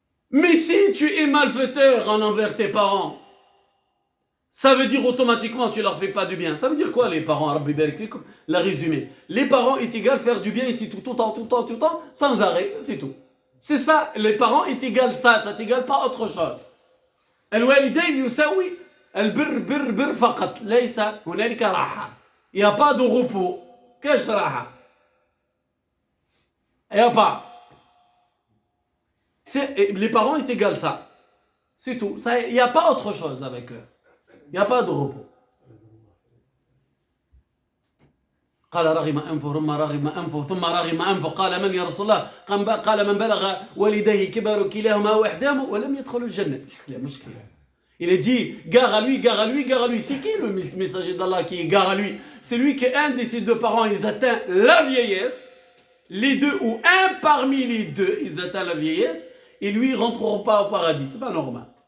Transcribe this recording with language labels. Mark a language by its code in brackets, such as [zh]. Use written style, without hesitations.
[fr] Mais si tu es malfaiteur envers tes parents, ça veut dire automatiquement tu leur fais pas du bien. Ça veut dire quoi les parents? [ar] Rabbi barik fikum, [fr] la résumé. Les parents est égal faire du bien ici tout le temps, sans arrêt, c'est tout. C'est ça, les parents est égal ça t'égale pas autre chose. [ar] الوالدين يساوي البر بر بر فقط ليس هنالك راحة. [fr] Il n'y a pas de repos. Qu'est-ce راحة? Il n'y a pas. Les parents est égal ça. C'est tout. Il n'y a pas autre chose avec eux. Il n'y a pas de repos. [ar] قال رغم أنفه ثم رغم أنفه ثم رغم أنفه قال من يا رسول الله قال من بلغ والديه كبر كلاهما وإحداهما ولم يدخل الجنة. مشكلة. [fr] Il est dit gare à lui, gare à lui, gare à lui. C'est qui le messager d'Allah qui est gare à lui? C'est lui que un de ses deux parents ils atteignent la vieillesse, les deux ou un parmi les deux ils atteignent la vieillesse et lui ils rentreront pas au paradis. C'est pas normal.